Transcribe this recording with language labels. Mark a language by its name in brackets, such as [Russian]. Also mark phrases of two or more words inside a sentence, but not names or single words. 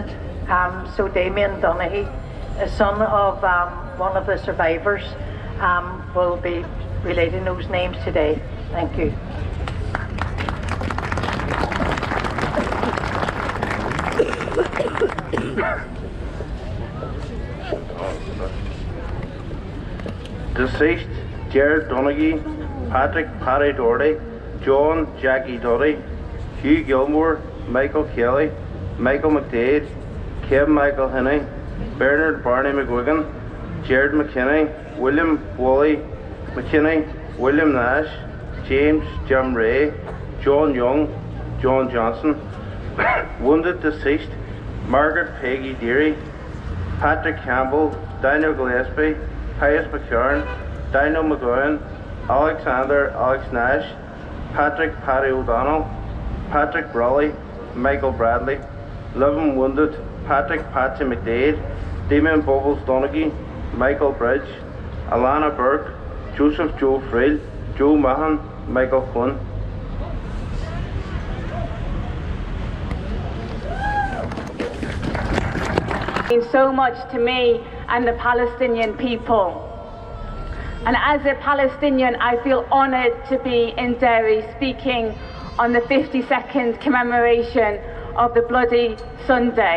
[English] So Damien Donaghy, a son of one of the survivors, will be relating those names today. Thank you. Deceased: Jared Donaghy, Patrick Paddy Doherty, John Jackie Duddy, Hugh Gilmore, Michael Kelly, Michael McDade, Kevin Michael Hinney, Bernard Barney McGuigan, Jared McKinney, William Wally McKinney, William Nash, James Jim Ray, John Young, John Johnson. Wounded deceased: Margaret Peggy Deary, Patrick Campbell, Daniel Gillespie, Pius McCarn, Daniel McGowan, Alexander Alex Nash, Patrick Paddy O'Donnell, Patrick Brawley, Michael Bradley. Living wounded: Patrick Patsy McDade, Damien Bubbles Donaghy, Michael Bridge, Alana Burke, Joseph Joe Friel, Joe Mahan, Michael Quinn. Means so much to me and the Palestinian people. And as a Palestinian, I feel honoured to be in Derry speaking on the 52nd commemoration of the Bloody Sunday.